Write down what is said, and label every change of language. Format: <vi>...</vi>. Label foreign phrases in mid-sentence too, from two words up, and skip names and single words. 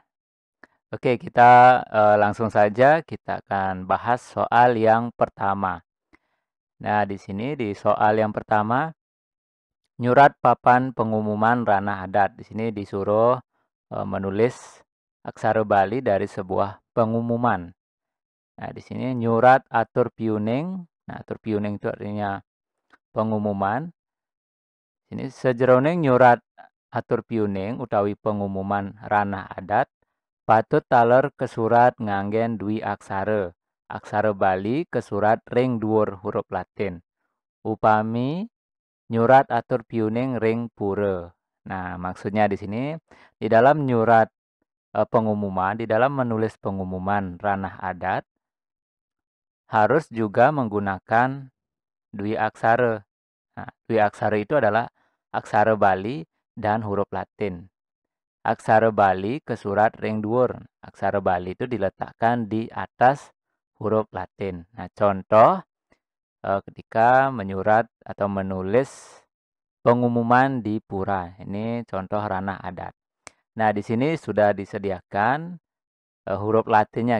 <id>Oke, kita langsung saja kita akan bahas soal yang pertama. Nah, di sini di soal yang pertama, nyurat papan pengumuman ranah adat. Di sini disuruh menulis aksara Bali dari sebuah pengumuman. Nah, di sini</id> <ban>nyurat atur piuning.</ban> <id>Nah,</id> <ban>atur piuning</ban> <id>itu artinya pengumuman.</id> <ban>Ini sejroning nyurat atur piuning utawi pengumuman ranah adat patut taler ke surat nganggen dwi aksara. Aksara Bali ke surat ring dhuwur huruf Latin. Upami nyurat atur piuning ring pura.</ban> <id>Nah, maksudnya di sini di dalam nyurat pengumuman, di dalam menulis pengumuman ranah adat harus juga menggunakan dwi aksara. Nah, dwi aksara itu adalah aksara Bali dan huruf Latin.</id> <ban>Aksara Bali ke surat ring dhuwur.</ban> <id>Aksara Bali itu diletakkan di atas huruf Latin. Nah, contoh ketika menyurat atau menulis pengumuman di pura. Ini contoh ranah adat. Nah, di sini sudah disediakan huruf Latinnya.</id>